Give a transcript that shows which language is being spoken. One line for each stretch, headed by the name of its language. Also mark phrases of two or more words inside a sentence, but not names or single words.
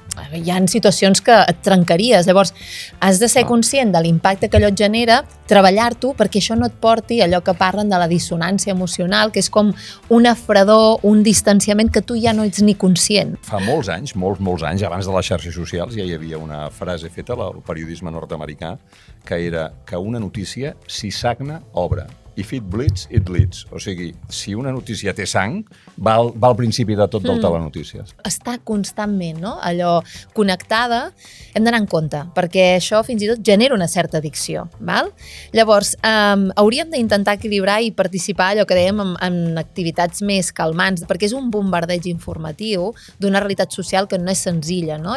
Catalan: Hi ha situacions que et trencaries. Llavors, has de ser conscient de l'impacte que allò et genera, treballar-t'ho perquè això no et porti allò que parlen de la dissonància emocional, que és com una fredor, un distanciament que tu ja no ets ni conscient. Fa molts anys, molts anys, abans de les xarxes socials, ja hi havia una frase feta al periodisme nord-americà que era que una notícia, si sagna, obre.
English: If it bleeds, it leads.
Catalan: O sigui, si una notícia té sang, va al principi de tot del telenotícies. Està constantment, no? Allò connectada, hem d'anar en compte, perquè això fins i tot genera una certa addicció, val? Llavors, hauríem d'intentar equilibrar i participar, allò que dèiem, en activitats més calmants, perquè és un bombardeig informatiu d'una realitat social que no és senzilla, no?